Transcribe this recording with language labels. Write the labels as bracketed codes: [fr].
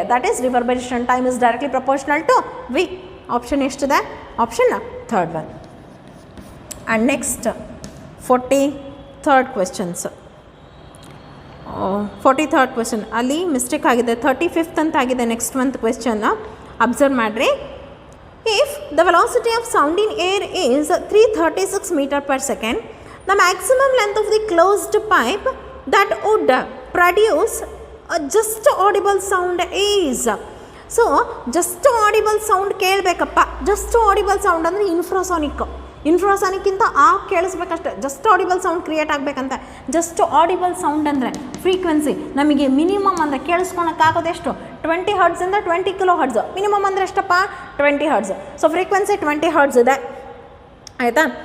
[en] That is reverberation time is directly proportional to V. Option ಎಷ್ಟಿದೆ? Option third one. And next 43rd questions. [kn] 43rd question ಅಲ್ಲಿ mistake ಆಗಿದೆ, 35th ಅಂತ ಆಗಿದೆ next month question. Observe ಮಾಡಿರಿ. [en] If the velocity of sound in air is 336 meter per second, the maximum length of the closed pipe that would produce a just audible sound is. So just audible sound ಕೇಳಬೇಕಪ್ಪ. [kn] Just audible sound ಅಂದರೆ ಇನ್ಫ್ರಾಸಾನಿಕ್ಕಿಂತ ಕೇಳಿಸ್ಬೇಕಷ್ಟೆ. Just audible sound create ಆಗಬೇಕಂತ. Just audible sound ಅಂದರೆ frequency ನಮಗೆ minimum ಅಂದರೆ ಕೇಳಿಸ್ಕೊಳಕ್ಕಾಗೋದೆಷ್ಟು 20 ಹರ್ಟ್ಸಿಂದ 20 kilo hertz. Minimum ಅಂದರೆ ಎಷ್ಟಪ್ಪ 20 hertz. So frequency 20 hertz ಇದೆ, ಆಯಿತಾ.